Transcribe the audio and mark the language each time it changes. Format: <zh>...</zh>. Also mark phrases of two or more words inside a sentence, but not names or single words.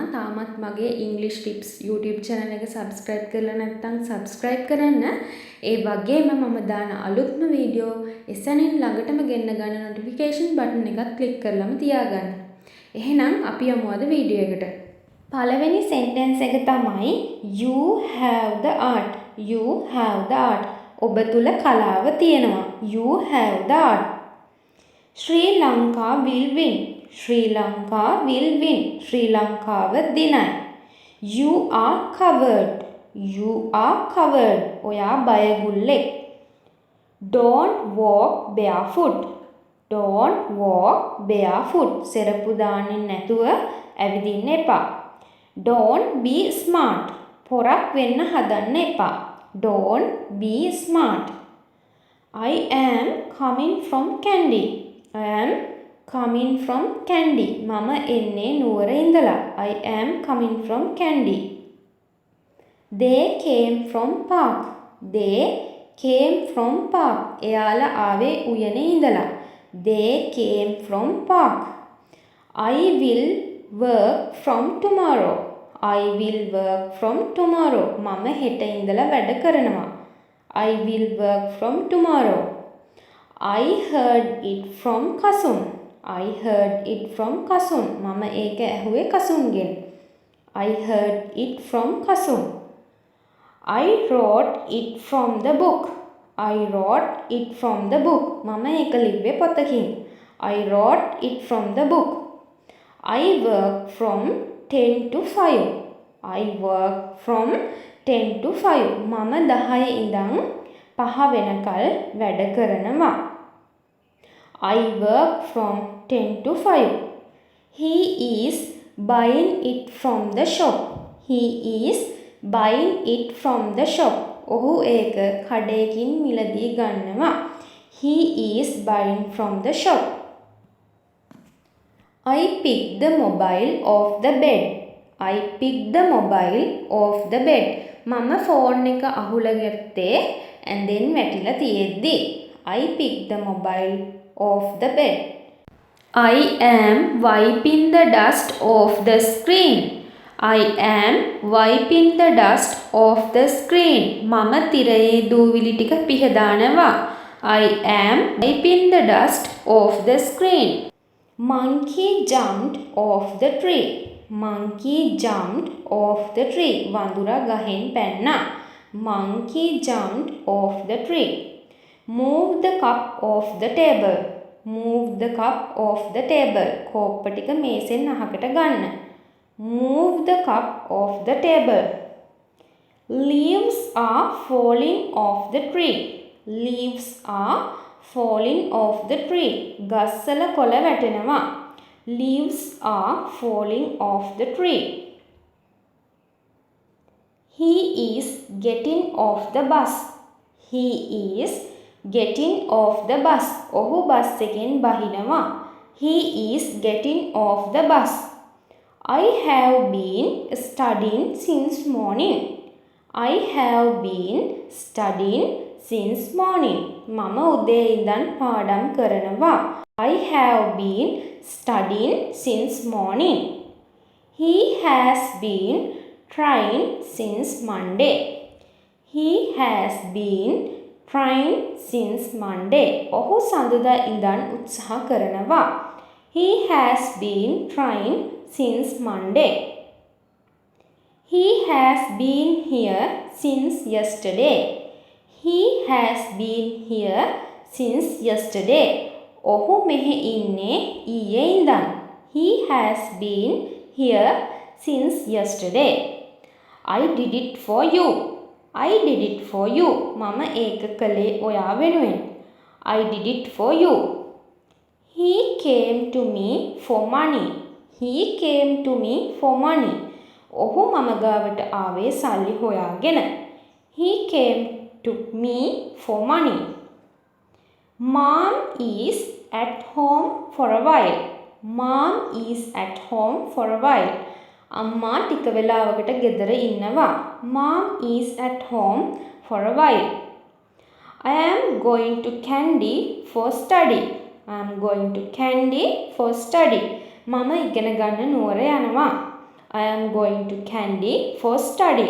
<si>තාමත් මගේ</si> <en>English Tips YouTube channel</en> <si>එක subscribe කරලා නැත්නම් subscribe කරන්න. ඒ වගේම මම දාන අලුත්ම වීඩියෝ එසැනින් ළඟටම ගෙන්න ගන්න</si> <en>notification button</en> <si>එකත් click කරලාම තියාගන්න. එහෙනම් අපි යමු අද වීඩියෝ එකට. පළවෙනි sentence එක තමයි</si> <en>you have the art. You have the art.</en> <si>ඔබ තුල කලාව තියෙනවා.</si> <en>You have the art. Sri Lanka will win. Sri Lanka will win.</en> <si>Sri Lankaව දිනයි.</si> <en>You are covered. You are covered.</en> <si>ඔයා බයගුල්ලෙක්.</si> <en>Don't walk barefoot. Don't walk barefoot.</en> <si>සෙරප්පු දාන්නේ නැතුව ඇවිදින්න එපා.</si> <en>Don't be smart.</en> <si>පොරක් වෙන්න හදන්න එපා.</si> <en>Don't be smart. I am coming from Kandy. I am coming from Kandy.</en> <si>මම එන්නේ නුවර ඉඳලා.</si> <en>I am coming from Kandy. They came from park. They came from park.</en> <si>එයාලා ආවේ උයනේ ඉඳලා.</si> <en>They came from park. I will work from tomorrow. I will work from tomorrow.</en> <si>මම හෙට ඉඳලා වැඩ කරනවා.</si> <en>I will work from tomorrow. I heard it from Kasun. I heard it from Kasun.</en> <si>මම ඒක ඇහුවේ කසුන්ගෙන්.</si> <en>I heard it from Kasun. I wrote it from the book. I wrote it from the book.</en> <si>මම ඒක ලිව්වේ පොතකින්.</si> <en>I wrote it from the book. I work from 10 to 5. I work from 10 to 5.</en> <si>මම 10 ඉඳන් 5 වෙනකල් වැඩ කරනවා.</si> <en>I work from 10 to 5. He is buying it from the shop. He is buying it from the shop.</en> <si>ඔහු ඒක කඩේකින් මිලදී ගන්නවා.</si> <en>He is buying from the shop. I picked the mobile off the bed. I picked the mobile off the bed.</en> <si>මම ෆෝන් එක අහුලා ගත්තේ ඇඳෙන් වැටිලා තියෙද්දි.</si> <en>I picked the mobile off the bed. I am wiping the dust off the screen. I am wiping the dust off the screen.</en> <si>මම තිරයේ දූවිලි ටික පිහදානවා.</si> <en>I am wiping the dust off the screen. Monkey jumped off the tree. Monkey jumped off the tree.</en> <si>වඳුරා ගහෙන් පැන්නා.</si> <en>Monkey jumped off the tree. Move the cup off the table. Move the cup off the table.</en> <si>කෝප්ප ටික මේසෙන් අහකට ගන්න.</si> <en>Move the cup off the table. Leaves are falling off the tree. Leaves are falling off the tree.</en> <si>ගස්වල කොළ වැටෙනවා.</si> <en>Leaves are falling off the tree. He is getting off the bus. He is getting off the bus.</en> <si>ඔහු බස් එකෙන් බහිනවා.</si> <en>He is getting off the bus. I have been studying since morning. I have been studying since morning.</en> <si>මම උදේ ඉඳන් පාඩම් කරනවා.</si> <en>I have been studying since morning. He has been trying since Monday. He has been trying since Monday.</en> <si>ඔහු සඳුදා ඉඳන් උත්සාහ කරනවා.</si> <en>He has been trying since Monday. He has been here since yesterday. He has been here since yesterday.</en> <si>ඔහු මෙහි ඉන්නේ ඊයේ ඉඳන්.</si> <en>He has been here since yesterday. I did it for you. I did it for you.</en> <si>මම ඒක කළේ ඔයා වෙනුවෙන්.</si> <en>I did it for you. He came to me for money. He came to me for money.</en> <si>ඔහු මම ගාවට ආවේ සල්ලි හොයාගෙන.</si> <en>He came to me for money. Mom is at home for a while. Mom is at home for a while.</en> <si>අම්මා ටික වෙලාවකට ගෙදර ඉන්නවා.</si> <en>Mom is at home for a while. I am going to Kandy for study. I am going to Kandy for study.</en> <si>මම ඉගෙන ගන්න නුවර යනවා.</si> <en>I am going to Kandy for study.</en>